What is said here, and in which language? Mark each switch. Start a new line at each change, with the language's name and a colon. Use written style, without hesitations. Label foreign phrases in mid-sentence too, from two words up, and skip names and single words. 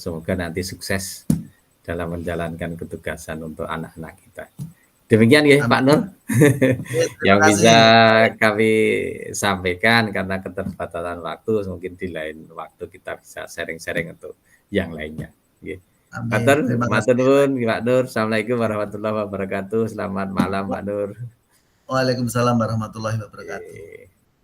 Indonesian: Semoga nanti sukses dalam menjalankan ketugasan untuk anak-anak kita. Demikian ya Pak Nur Terima yang kasih. bisa kami sampaikan, karena keterbatasan waktu, mungkin di lain waktu kita bisa sharing-sharing untuk yang lainnya. Amin.
Javanese: Matur,
Indonesian: Terima kasih.
Javanese: matur nuwun Pak Nur.
Arabic: السلام عليكم ورحمة الله وبركاته.
Indonesian: Selamat malam Pak Nur.
Arabic: وعليكم السلام ورحمة الله وبركاته.